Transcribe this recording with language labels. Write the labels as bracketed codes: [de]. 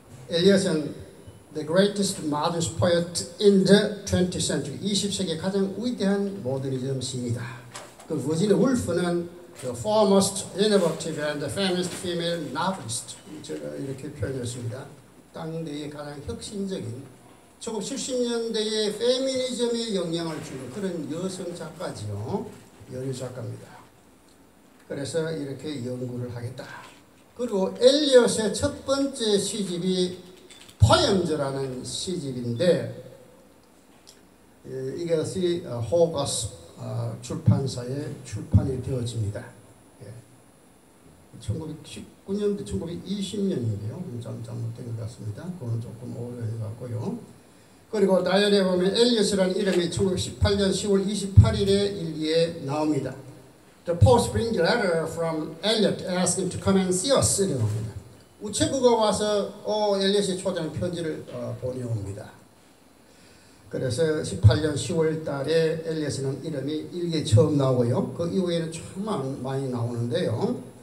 [en] 엘리엇은 the greatest modernist poet in the 20th century, [ko] 20세기의 가장 위대한 모더니즘 시인이다. 그 버지니아 울프는 [en] the foremost innovative and the feminist female novelist, [ko] 제가 이렇게 표현했습니다. 당대의 가장 혁신적인 1970년대의 페미니즘에 영향을 주는 그런 여성 작가지요. 여류 작가입니다. 그래서 이렇게 연구를 하겠다. 그리고 엘리엇의 첫 번째 시집이 포엠즈라는 시집인데 이것이 호거스 출판사에 출판이 되어집니다. 1919년도 1920년인데요. 잘못된 것 같습니다. 그건 조금 오래된 것 같고요. 그리고 다이어리에 보면 엘리엇이라는 이름이 1918년 10월 28일에 일기에 나옵니다. [en] The post brings a letter from Eliot asking to come and see us. [ko] 이렇게 옵니다. 우체부가 와서 엘리엇이 초대하는 편지를 보내옵니다. 그래서 18년 10월 달에 엘리엇이라는 이름이 일기에 처음 나오고요. 그 이후에는 참 많이 나오는데요.